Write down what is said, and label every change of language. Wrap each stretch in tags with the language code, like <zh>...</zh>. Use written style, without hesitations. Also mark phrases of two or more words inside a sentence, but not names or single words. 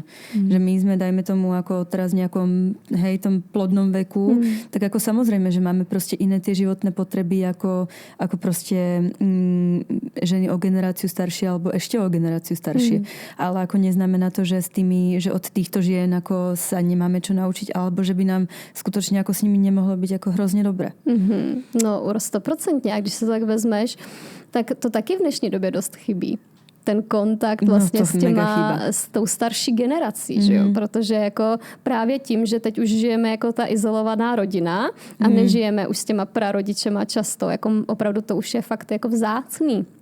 <sk>Že my sme, dajme tomu, ako teraz v nejakom tom plodnom veku, tak ako samozrejme, že máme proste iné tie životné potreby ako proste ženy o generáciu staršie alebo ešte o generáciu staršie. Ale ako neznamená to, že že od týchto žien ako sa nemáme čo naučiť, alebo že by nám skutočne ako s nimi nemohlo byť ako hrozně dobré. No 100%.</sk> <cs>A když se to tak vezmeš, tak to taky v dnešní době dost chybí. Ten kontakt vlastně s tou starší generací, že jo? Protože jako právě tím, že teď už žijeme jako ta izolovaná rodina a nežijeme už s těma prarodičema často, jako opravdu to už je fakt jako vzácný.</cs>